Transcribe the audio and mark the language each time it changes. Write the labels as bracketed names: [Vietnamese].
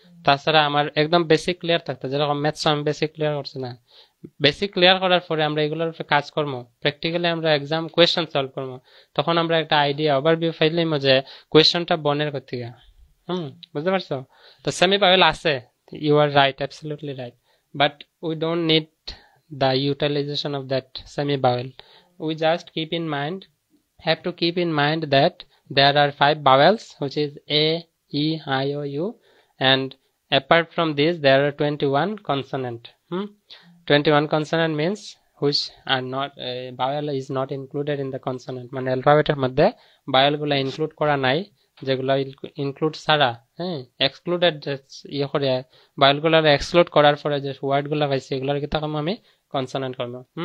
[Bangla] তাছাড়া আমার একদম বেসিক ক্লিয়ার থাকতো, যেরকম ম্যাথস আমি বেসিক ক্লিয়ার করছি না, বেসিক ক্লিয়ার করার পরে আমরা এগুলোর উপরে কাজ করবো, প্র্যাকটিক্যালি আমরা এক্সাম কোয়েশ্চেন সলভ করবো। তখন আমরা একটা আইডিয়া ওভারভিউ পাইলাম যে কোয়েশ্চেনটা বনের কোথেকে। বুঝতে পারছো? তো সেমি বাউল আছে, [English] You are right, absolutely right, but we don't need the utilization of that semi vowel. We just have to keep in mind that there are 5 vowels, which is a, e, I, o, u, and apart from this there are 21 consonant. 21 consonant means which are not, vowel is not included in the consonant, [Bangla] মানে অ্যালফাবেটের মধ্যে vowel গুলা include করা নাই, যেগুলো include ছাড়া, হ্যাঁ excluded, ইয়ে করে vowel গুলা এক্সক্লুড করার পরে যে ওয়ার্ড গুলা পাইছি এগুলোর কি তখন আমি কনসোনেন্ট করবো।